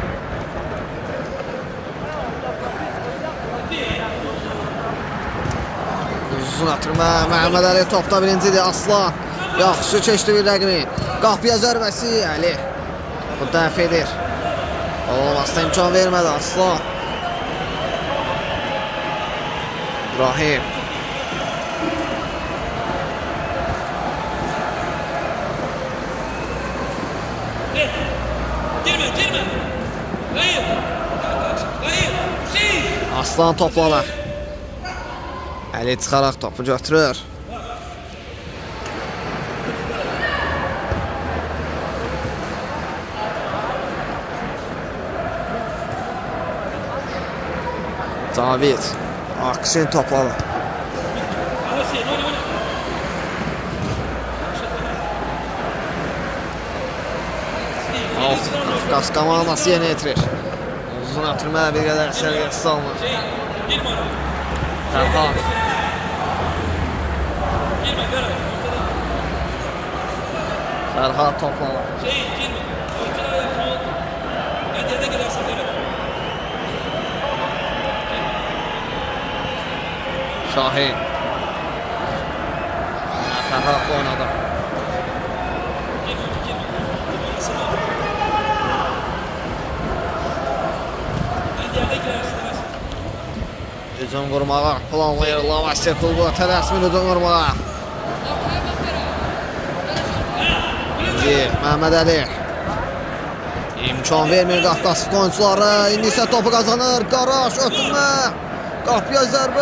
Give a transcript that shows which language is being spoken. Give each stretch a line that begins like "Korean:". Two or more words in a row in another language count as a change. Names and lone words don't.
Azerbaijani: Uzun atırma. Mehmet Ali topda birincidir. Aslan. Yaxşı keçdi bir rəqimin. Qapıya zərbəsi. Əli. Bu dəf edir. Olmazsa imkan vermədi Aslan. İbrahim.
Turkish: Girme, girme. Hayır. Hayır. Şey.
Azerbaijani: Aslan topladı. Əli çıxaraq topu götürür. Cavid. Akşin topladı.
Turkish: Arası, oyna.
Azerbaijani: Qafqaz komandası yeni yetirir. Uzun atırma bir qədər səviyyəsiz alınır.
Turkish: Şey, girme oraya. Ferhat. Girme, Berat.
Azerbaijani: Ferhat topladı.
Turkish: Şey, girme. Ortadan yapma. Ben yerine girersin, Berat. Şahin. Ferhat'la oynadı. Girme. Arasına. Ben yerine girersin, Berat.
Azerbaijani: Hücum qurmağa planlayır Lamasya klubu. Tələsmin hücum qurmağa. Mehmet Ali. İmkan vermir Qafqaz oyuncuları. İndi isə topu qazanır. Qaraş ötürmə. Qapıya zərbə.